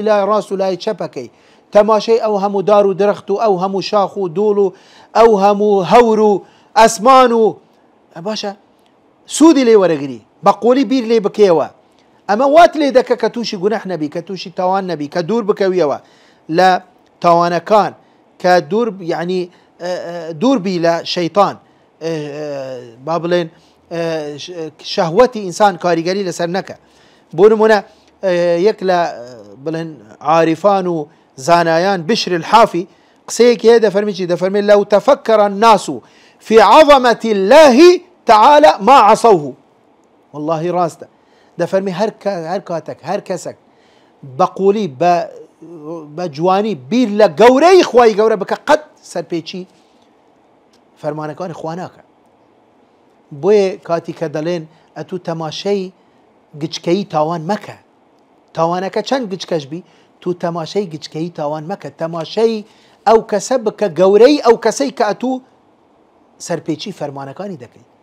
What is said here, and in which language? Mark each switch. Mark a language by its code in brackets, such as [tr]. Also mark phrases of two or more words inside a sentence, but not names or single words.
[ckb] لای ڕاست و لای چەپەکەی تەماشەی ئەو هەموو دار و درەخت و ئەو هەموو شاخ و دوڵ و ئەو هەموو هەور و ئەسمان و باشە سوودی لێ وەرەگری بە قۆلی بیر لێ بکەیەوە ئەمە وات لێ دەکە کە تووشی گونەح نەبی کە تووشی تاوان نەبی کە دوور بکەویەوە لە تاوانەکان کە دوور یعنی دوور بی لە شەیطان با بڵێن شەهوەتی ئینسان کاریگەری لەسەر نەکە بۆ نمونە یەک لە بڵێن عارفان و زانایان بشر الحافی قسەیەکی هەیە دەفەرمی چی دەفەرمێت لەو تەفەکەرە [ar] الناس في عظمة الله تعالى ما عصوه [ckb] والله ڕاستە دەفەرمی هەر کاتێک هەر کەسێک بە قوڵی بە جوانی بیر لە گەورەی خوای گەورە بکە قەت سەرپێچی فەرمانەکانی خوا ناکە بۆیە کاتی کە دەڵێن ئەتوو تەماشەی گچکەی تاوان مەکە تاوانەکە چەند گچکەش بی تو تەماشەی گچکەی تاوان مەکە تەماشەی ئەو کەسە بکە گەورەی ئەو کەسەی کە ئەتوو سەرپێچی فەرمانەکانی دەکەی